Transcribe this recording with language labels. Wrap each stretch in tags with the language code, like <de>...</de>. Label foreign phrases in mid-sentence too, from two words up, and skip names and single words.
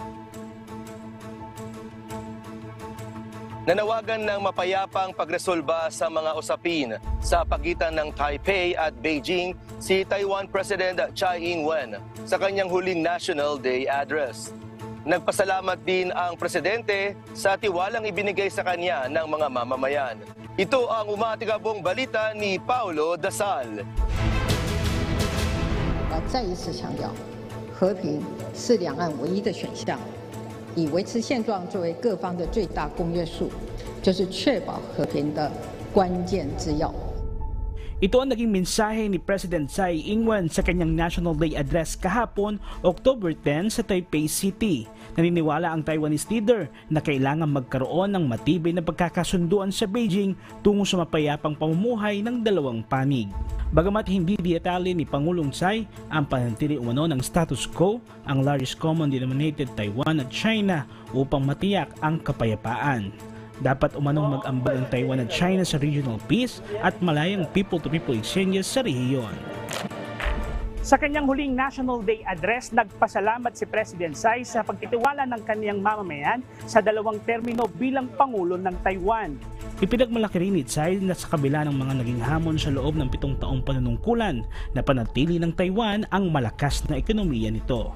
<tl>Nanawagan ng mapayapang pagresolba sa mga usapin sa pagitan ng Taipei at Beijing si Taiwan President Tsai Ing-wen sa kanyang huling National Day Address. Nagpasalamat din ang presidente sa tiwalang ibinigay sa kanya ng mga mamamayan. Ito ang umatigabong balita ni Paulo Dasal.</tl> <zh>再一次强调，和平是两岸唯一的选项，以维持现状作为各方的最大公约数，就是确保和平的关键之要。</zh> <tl>Ito ang naging mensahe ni President Tsai Ing-wen sa kanyang National Day Address kahapon, October 10 sa Taipei City. Naniniwala ang Taiwanese leader na kailangan magkaroon ng matibay na pagkakasunduan sa Beijing tungo sa mapayapang pamumuhay ng dalawang panig. Bagamat hindi detalye ni Pangulong Tsai ang pananatili umano ng</tl> <en>status quo,</en> <tl>ang</tl> <en>largest common denominator</en> <tl>Taiwan at China upang matiyak ang kapayapaan. Dapat umanong mag-ambag ang Taiwan at China sa</tl> <en>regional peace</en> <tl>at malayang</tl> <en>people-to-people exchanges</en> <tl>sa rehiyon. Sa kanyang huling National Day Address, nagpasalamat si President Tsai sa pagtitiwala ng kaniyang mamamayan sa dalawang termino bilang Pangulo ng Taiwan. Ipinagmalaki rin ni Tsai na sa kabila ng mga naging hamon sa loob ng 7 taong panunungkulan na panatili ng Taiwan ang malakas na ekonomiya nito.</tl>